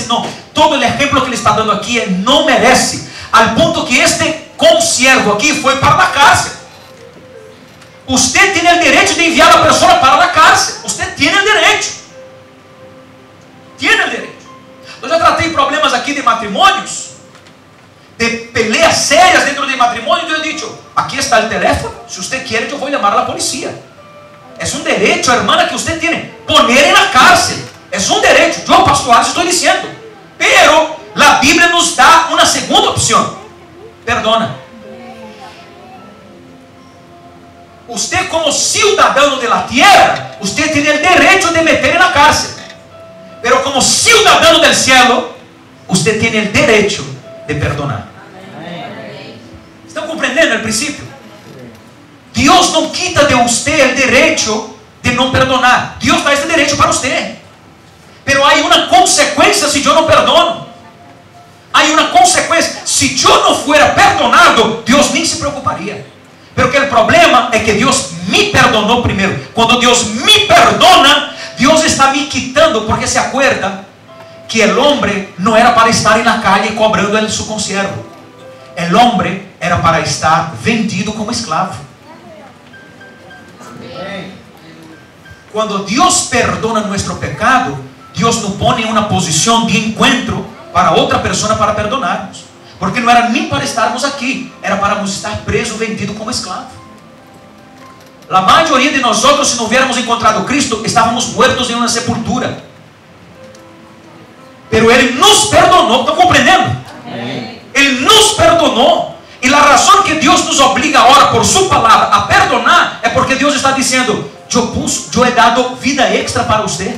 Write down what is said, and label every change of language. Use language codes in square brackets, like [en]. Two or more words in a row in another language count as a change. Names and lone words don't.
[pt] Não, todo o exemplo que ele está dando aqui é não merece, ao ponto que este consiervo aqui foi para a cárcel. Você tem o direito de enviar a pessoa para a cárcel. Você tem o direito. Tem o direito. Eu já tratei problemas aqui de matrimônios, de peleas sérias dentro de matrimônio. [es] Eu he dicho, [pt] aqui está o telefone. Se você quer, eu vou chamar a polícia. É um direito, hermana, que você tem. Poner na cárcel. É um direito. Eu, pastor, estou dizendo. Pero a Bíblia nos dá uma segunda opção. Perdona. Você, como cidadão da terra, você tem o direito de meter na cárcel. Pero como cidadão do cielo, você tem o direito de perdonar. Estão compreendendo o princípio? Deus não quita de você o direito de não perdonar. Deus dá esse direito para você. Pero há uma consequência se eu não perdono. Há uma consequência. Se eu não [es] fuera perdonado, [pt] Deus nem se preocuparia. Pero que o problema é que Deus me perdonou primeiro. Quando Deus me perdona, Deus está me quitando, porque [es] se acuerda [pt] que o homem não era para estar na calle cobrando ele seu consiervo. O homem era para estar vendido como esclavo. Quando Deus perdona nosso pecado, Deus nos põe em uma posição de encontro para outra pessoa para perdonarmos. Porque não era nem para estarmos aqui, era para nos estar presos, vendidos como escravo. [es] La mayoría de nosotros, si no hubiéramos encontrado a Cristo, estábamos muertos en una sepultura. Pero Él nos perdonó. ¿Están comprendiendo? Él nos perdonó. Y la razón que Dios nos obliga ahora por su palabra a perdonar es porque Dios está diciendo: yo he dado vida extra para usted.